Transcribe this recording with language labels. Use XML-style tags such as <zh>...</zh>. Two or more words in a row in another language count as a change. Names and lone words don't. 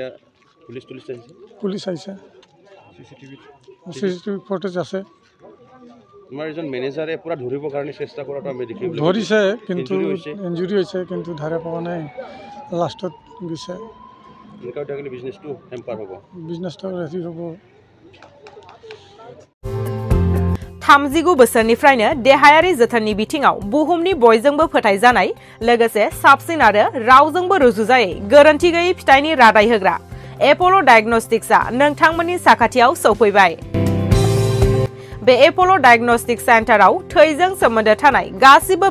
<as>পুলিচ আহিছে</as> <en>CCTV footage</en> <as>আছে আমাৰ এজন মেনেজাৰে পুৰা ধৰিবৰ কাৰণে চেষ্টা কৰাটো আমি দেখিলোঁ ধৰিছে কিন্তু ইনজুৰি হৈছে কিন্তু ধৰা পোৱা নাই লাষ্টত গৈছে এনেকুৱা থাকিলে বিজনেছটো হেম্পাৰ হ'ব বিজনেছটো ৰেডি হ'ব</as> <brx>39 बोसोरनिफ्रायनो देहायारि जोथोननि बिथिङाव बुहुमनि बयजोंबो फोथायजानाय लोगोसे साबसिन आरो रावजोंबो रुजुजायै गोरोन्थि गैयै फिथाइनि रादाय होग्रा एपोलो डायग्नोस्टिक्सआ नोंथांमोननि साखाथियाव सौफैबाय बे एपोलो डायग्नोस्टिक सेन्टाराव थैजों सोमोन्दो थानाय गासिबो</brx>